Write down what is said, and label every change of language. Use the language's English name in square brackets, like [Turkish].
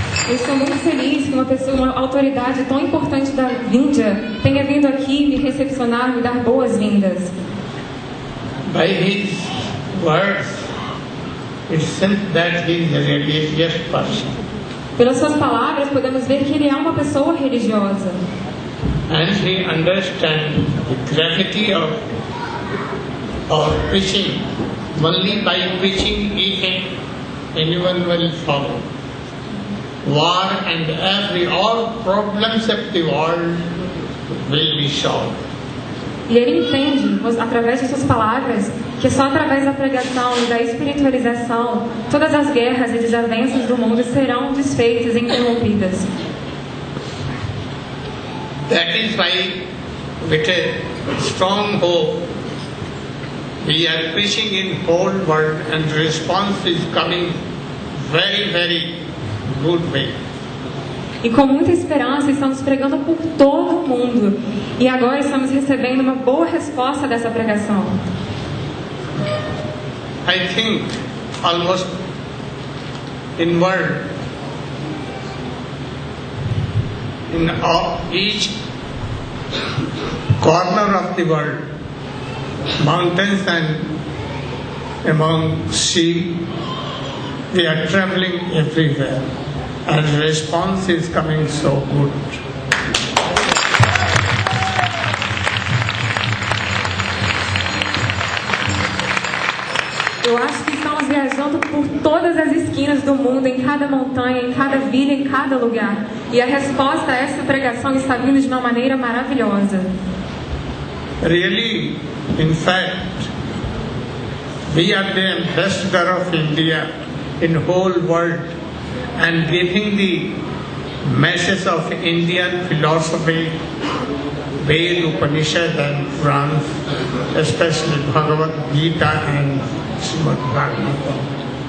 [Portuguese] Estou muito feliz que uma autoridade tão importante da Índia tenha vindo aqui me recepcionar, me dar boas-vindas. [English] By his words, it seems that he is a religious person. [Portuguese] Pelas suas palavras, podemos ver que ele é uma pessoa religiosa. [English] And he understands the gravity of our preaching. Only by preaching anyone will follow. War and all problems of the world will be solved. [Portuguese] E ele entende, através de suas palavras, que só através da pregação e da espiritualização, todas as guerras e desavenças do mundo serão desfeitas e interrompidas. [English] That is why, with a strong hope, we are preaching in whole world, and the response is coming very, very good way. [Portuguese] E com muita esperança estamos pregando por todo o mundo. E agora estamos recebendo uma boa resposta dessa pregação. [English] I think almost in world, in each corner of the world, mountains and among sea, we are traveling everywhere, and the response is coming so good. [Portuguese] Eu acho que estamos viajando por todas as esquinas do mundo, em cada montanha, em cada vila, em cada lugar. E a resposta a essa pregação está vindo de uma maneira maravilhosa. [English] Really, in fact, we are the ambassador of India in whole world, and giving the message of Indian philosophy, Ved, Upanishad and Purans, especially Bhagavad Gita and Srimad Bhagavatam.